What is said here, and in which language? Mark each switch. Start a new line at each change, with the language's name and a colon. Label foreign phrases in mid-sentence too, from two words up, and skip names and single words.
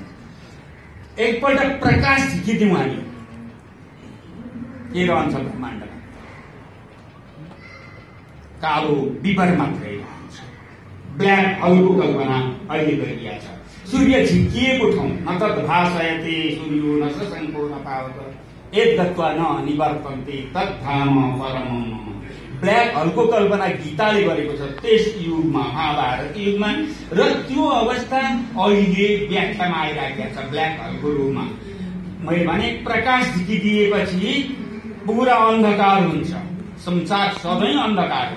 Nepali: एकपल्ट प्रकाश झिकिदिउँ हामी, के रहन्छ ब्रह्माण्डमा? कालो विवर मात्रै रहन्छ।
English: black holeको
Nepali: कल्पना अहिले गरिएको छ। सूर्य झिकिएको ठाउँ
Sanskrit: न त भासयते सूर्यो न शशङ्को न पावक यद्गत्वा न निवर्तन्ते तद्धाम परमम् मम।
English: black holeको
Nepali: कल्पना गीताले गरेको छ त्यस युगमा, महाभारत युगमा, र त्यो अवस्था अहिले व्याख्यामा आइराखेको छ
English: black holeको
Nepali: रूपमा। मैले भने प्रकाश झिकिदिएपछि पुरा अन्धकार हुन्छ, संसार सधैँ अन्धकार हो।